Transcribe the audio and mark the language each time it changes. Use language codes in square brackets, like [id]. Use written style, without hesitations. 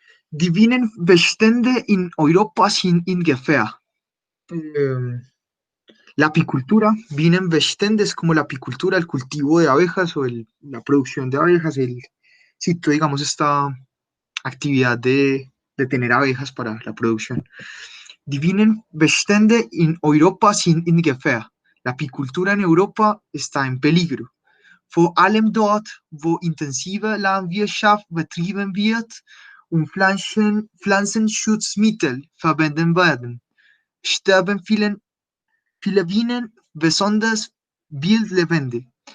[de] Die Bienenbestände in Europa sind ungefähr. [es] La apicultura, Bienenbestände es como la apicultura, el cultivo de abejas o la producción de abejas, digamos, esta actividad de tener abejas para la producción. [de] Die Bienenbestände in Europa sind ungefähr. [es] La apicultura en Europa está en peligro. [de] Vor allem dort, wo intensive Landwirtschaft betrieben wird und Pflanzenschutzmittel verwendet werden, sterben viele Bienen, besonders wildlebende.